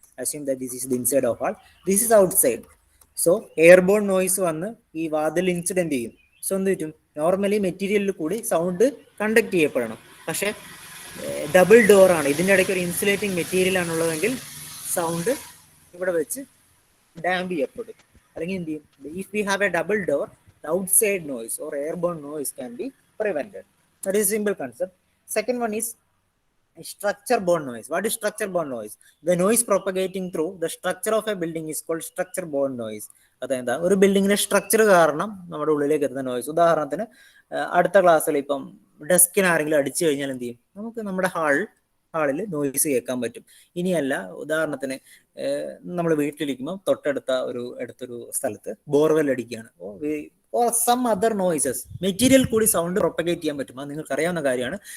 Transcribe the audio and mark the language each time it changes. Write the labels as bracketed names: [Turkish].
[English] Assume that this is the inside of hall, this is outside. [Malayalam] So airborne noise വന്ന് ഈ വാതിൽ incident ചെയ്യും. So എന്ത് പറ്റും? നോർമലി മെറ്റീരിയലിൽ കൂടി സൗണ്ട് കണ്ടക്ട് ചെയ്യപ്പെടണം, പക്ഷെ ഡബിൾ ഡോർ ആണ്, ഇതിൻ്റെ ഇടയ്ക്ക് ഒരു ഇൻസുലേറ്റിംഗ് മെറ്റീരിയൽ ആണുള്ളതെങ്കിൽ സൗണ്ട് ഇവിടെ വെച്ച് ഡാമ്പ് ചെയ്യപ്പെടും. അല്ലെങ്കിൽ എന്ത് ചെയ്യും? [English] If we have a double door, the outside noise or airborne noise can be prevented. That is a simple concept. Second one is structure borne noise. What is structure borne noise? The noise propagating through the structure of a building is called structure borne noise. [Malayalam] അതെന്താ? ഒരു ബിൽഡിങ്ങിന്റെ structure കാരണം നമ്മുടെ ഉള്ളിലേക്ക് എത്തുന്ന noise. ഉദാഹരണത്തിന് അടുത്ത ക്ലാസ്സിൽ ഇപ്പം ഡെസ്കിന് ആരെങ്കിലും അടിച്ചു കഴിഞ്ഞാൽ എന്ത് ചെയ്യും? നമുക്ക് നമ്മുടെ ഹാളിൽ നോയ്സ് കേൾക്കാൻ പറ്റും. ഇനിയല്ല, ഉദാഹരണത്തിന് നമ്മൾ വീട്ടിലിരിക്കുമ്പോൾ അടുത്തൊരു സ്ഥലത്ത് ബോർവെൽ അടിക്കുകയാണ്, [English] or some other noises, [Malayalam] material കൂടി സൗണ്ട് പ്രൊപ്പഗേറ്റ് ചെയ്യാൻ പറ്റും. അത് നിങ്ങൾക്ക് അറിയാവുന്ന കാര്യമാണ്.